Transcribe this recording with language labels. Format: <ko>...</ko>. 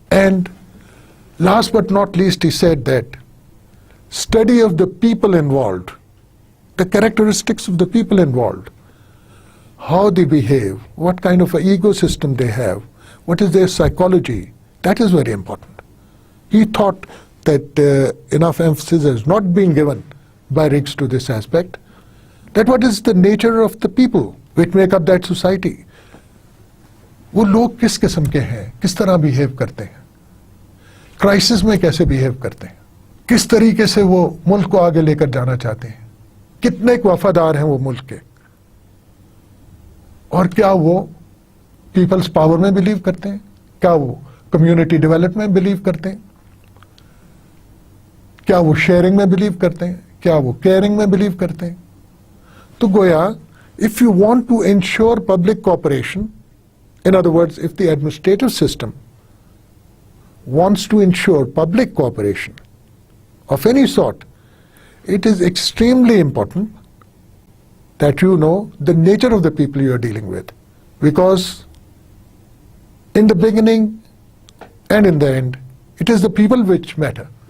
<en>And last but not least, he said that study of the people involved, the characteristics of the people involved, how they behave, what kind of an ecosystem they have, what is their psychology, that is very important. He thought that enough emphasis is not being given by Riggs to this aspect, that what is the nature of the people which make up that society.</en> <hi>वो लोग किस किस्म के हैं, किस तरह behave करते हैं, क्राइसिस में कैसे बिहेव करते हैं, किस तरीके से वो मुल्क को आगे लेकर जाना चाहते हैं, कितने वफादार हैं वो मुल्क के, और क्या वो पीपल्स पावर में बिलीव करते हैं, क्या वो कम्युनिटी डेवलपमेंट में बिलीव करते हैं, क्या वो शेयरिंग में बिलीव करते हैं, क्या वो केयरिंग में बिलीव करते हैं.</hi> <en>तो गोया if you want to ensure public cooperation, in other words, if the administrative system wants to ensure public cooperation of any sort, it is extremely important that you know the nature of the people you are dealing with, because in the beginning and in the end, it is the people which matter.</en>